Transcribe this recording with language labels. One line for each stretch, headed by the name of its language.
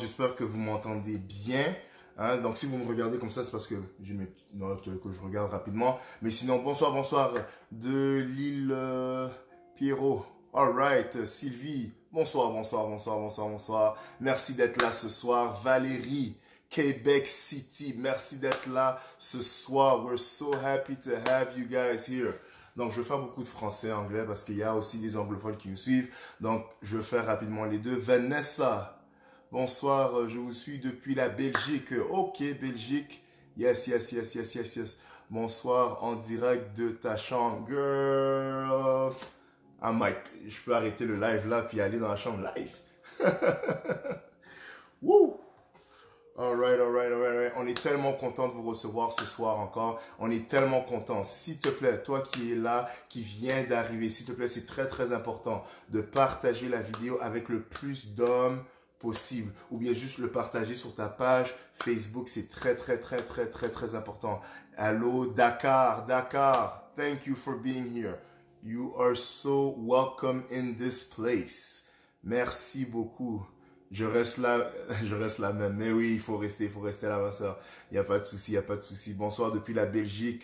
French: J'espère que vous m'entendez bien. Hein? Donc, si vous me regardez comme ça, c'est parce que j'ai mes petites notes que je regarde rapidement. Mais sinon, bonsoir, bonsoir de l'île Pierrot.
English: All right, Sylvie.
French: Bonsoir, bonsoir, bonsoir, bonsoir, bonsoir. Merci d'être là ce soir. Valérie, Quebec City. Merci d'être là ce soir.
English: We're so happy to have you guys here.
French: Donc, je vais faire beaucoup de français et anglais parce qu'il y a aussi des anglophones qui nous suivent. Donc, je vais faire rapidement les deux. Vanessa, bonsoir, je vous suis depuis la Belgique. Ok, Belgique.
English: Yes, yes, yes, yes, yes, yes.
French: Bonsoir, en direct de ta chambre.
English: Girl.
French: Ah, Mike, je peux arrêter le live là puis aller dans la chambre live. Woo!
English: Alright, alright, alright.
French: On est tellement content de vous recevoir ce soir encore. On est tellement content. S'il te plaît, toi qui es là, qui viens d'arriver, s'il te plaît, c'est très, très important de partager la vidéo avec le plus d'hommes possible. Ou bien juste le partager sur ta page Facebook. C'est très, très, très, très, très, très important. Allô, Dakar, Dakar.
English: Thank you for being here. You are so welcome in this place.
French: Merci beaucoup. Je reste là même. Mais oui, il faut rester là, ma soeur. Il n'y a pas de souci, il n'y a pas de souci. Bonsoir depuis la Belgique.